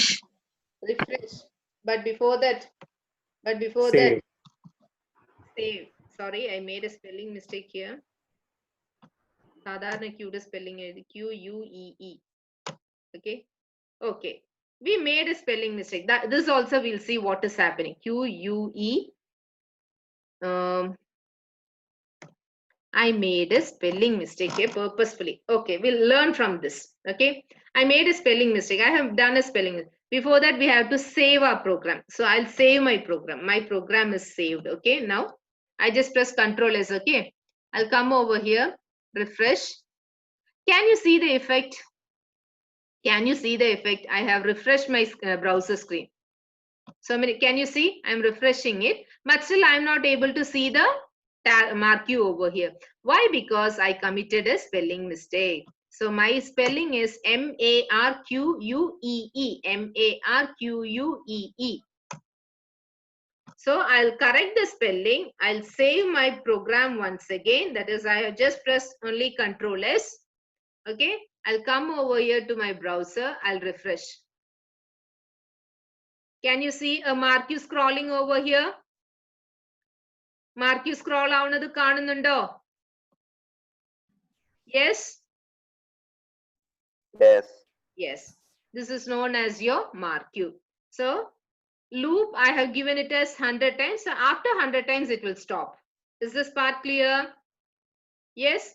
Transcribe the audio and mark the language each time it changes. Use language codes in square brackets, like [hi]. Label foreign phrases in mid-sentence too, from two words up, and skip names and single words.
[en] But before that, save. Sorry, I made a spelling mistake here. Sadharana Q spelling Q-U-E-E. Okay. Okay. We made a spelling mistake. This also we'll see what is happening. Q-U-E. I made a spelling mistake here purposefully. Okay, we'll learn from this. Okay, I made a spelling mistake. I have done a spelling mistake. Before that, we have to save our program. So I'll save my program. My program is saved. Okay, now I just press Ctrl S. Okay, I'll come over here, refresh. Can you see the effect? Can you see the effect? I have refreshed my browser screen. So can you see? I'm refreshing it, but still I'm not able to see the mark Q over here. Why? Because I committed a spelling mistake. So my spelling is M-A-R-Q-U-E-E. M-A-R-Q-U-E-E. So I'll correct the spelling. I'll save my program once again. That is, I have just pressed only Control S. Okay. I'll come over here to my browser. I'll refresh. Can you see a Marquee scrolling over here? Marquee scroll [ml] ആവുന്നത് കാണുന്നുണ്ടോ? [en] Yes? Yes. Yes. This is known as your Marquee. So loop, I have given it as 100 times. So after 100 times, it will stop. Is this part clear? Yes.